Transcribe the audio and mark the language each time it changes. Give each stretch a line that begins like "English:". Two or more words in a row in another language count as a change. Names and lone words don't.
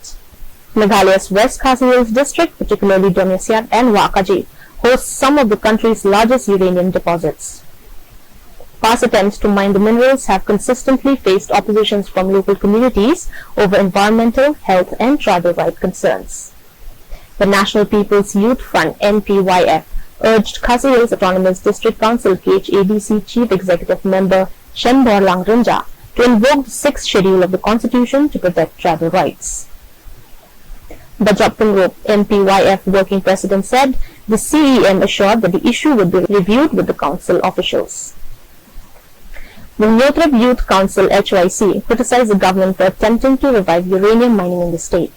English: Meghalaya's West Khasi Hills district, particularly Domesiat and Wakaji, hosts some of the country's largest uranium deposits. Past attempts to mine the minerals have consistently faced oppositions from local communities over environmental, health and tribal right concerns. The National People's Youth Front (NPYF) urged Khasi Hills Autonomous District Council KHADC Chief Executive Member Shenbor Langrinja to invoke the 6th schedule of the Constitution to protect tribal rights. Bajap Pungrop, NPYF working president, said the CEM assured that the issue would be reviewed with the council officials. The Nyotrab Youth Council (HYC) criticized the government for attempting to revive uranium mining in the state.